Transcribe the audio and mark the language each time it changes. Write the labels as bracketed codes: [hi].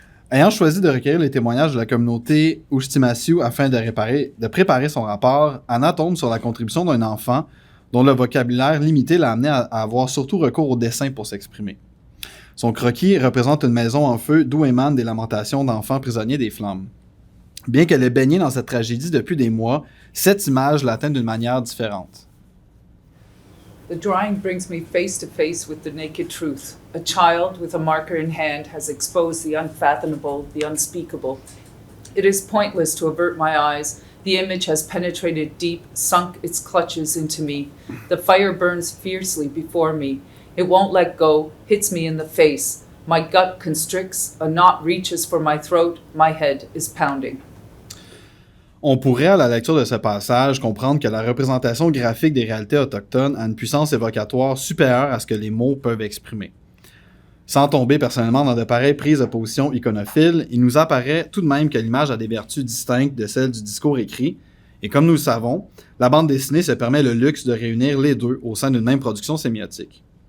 [fr] Ayant choisi de recueillir les témoignages de la communauté Ushtimasu afin de préparer son rapport, Anna tombe sur la contribution d'un enfant dont le vocabulaire limité l'a amené à avoir surtout recours au dessin pour s'exprimer. Son croquis représente une maison en feu d'où émanent des lamentations d'enfants prisonniers des flammes. Bien qu'elle ait baigné dans cette tragédie depuis des mois, cette image l'atteint d'une manière différente. [en] The drawing brings me face to face with the naked truth. A child with a marker in hand has exposed the unfathomable, the unspeakable. It is pointless to avert my eyes. The image has penetrated deep, sunk its clutches into me. The fire burns fiercely before me. It won't let go, hits me in the face. My gut constricts, a knot reaches for my throat, my head is pounding. [fr] On pourrait, à la lecture de ce passage, comprendre que la représentation graphique des réalités autochtones a une puissance évocatoire supérieure à ce que les mots peuvent exprimer. Sans tomber personnellement dans de pareilles prises de position iconophiles, il nous apparaît tout de même que l'image a des vertus distinctes de celles du discours écrit, et comme nous le savons, la bande dessinée se permet le luxe de réunir les deux au sein d'une même production sémiotique.